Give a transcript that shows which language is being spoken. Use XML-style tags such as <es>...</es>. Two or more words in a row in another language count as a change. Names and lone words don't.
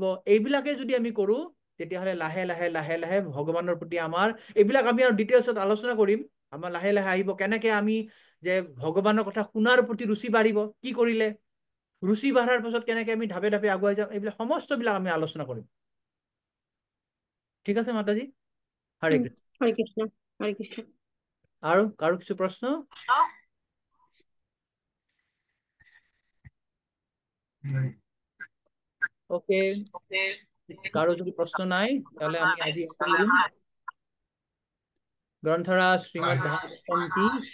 <as>এইবিলাকে যদি আমি কৰো, তেতিয়াহ'লে লাহে লাহে লাহে লাহে ভগৱানৰ প্ৰতি আমাৰ, এইবিলাক আমি আৰু ডিটেইলছত আলোচনা কৰিম, আমাৰ লাহে লাহে আহিব কেনেকে আমি যে ভগৱানৰ কথা শুনাৰ প্ৰতি ৰুচি বাঢ়িব, কি কৰিলে ৰুচি বাঢ়াৰ পাছত কেনেকে আমি ধাপে ধাপে আগুৱাই যাম, এইবিলাক সমস্তবিলাক আমি আলোচনা কৰিম। ঠিক আছে মাতাজী, হৰে কৃষ্ণ। হরে কৃষ্ণ, হরে কৃষ্ণ। আৰু কাৰো কিছু প্ৰশ্ন? ওকে, কাৰো যদি প্ৰশ্ন নাই তাহলে আমি আজি গ্ৰন্থৰাজ শ্রীমদ ভাগবতম কি</as>